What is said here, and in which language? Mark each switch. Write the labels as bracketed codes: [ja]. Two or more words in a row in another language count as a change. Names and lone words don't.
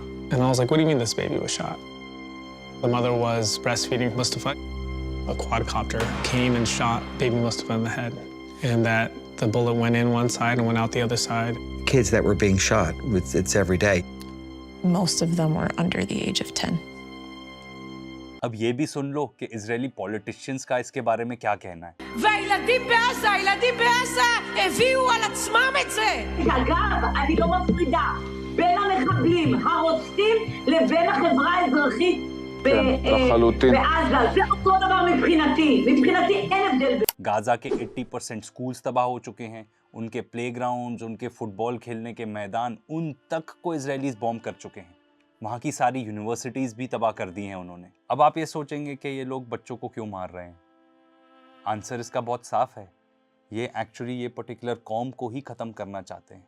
[en] And I was like, what do you mean this baby was shot? The mother was breastfeeding Mustafa. A quadcopter came and shot baby Mustafa in the head, and that the bullet went in one side and went out the other side. Kids that were being shot, it's every day. Most of them were under the age of 10. [hi] अब ये भी सुन लो कि [en] Israeli politicians [hi] का इसके बारे में क्या कहना है। [he] והילדים בעזה, הילדים בעזה הביאו על עצמם את זה. אגב, אני לא מפרידה בין המחבלים הרוצחים לבין החברה האזרחית בעזה. זה אותו דבר מבחינתי. מבחינתי אין הבדל. [hi] गाजा के 80% स्कूल्स तबाह हो चुके हैं, उनके प्लेग्राउंड्स, उनके फुटबॉल खेलने के मैदान, उन तक को [en] Israelis bomb [hi] कर चुके हैं। वहाँ की सारी यूनिवर्सिटीज़ भी तबाह कर दी हैं उन्होंने। अब आप ये सोचेंगे कि ये लोग बच्चों को क्यों मार रहे हैं। आंसर इसका बहुत साफ है, ये एक्चुअली ये पर्टिकुलर कौम को ही ख़त्म करना चाहते हैं।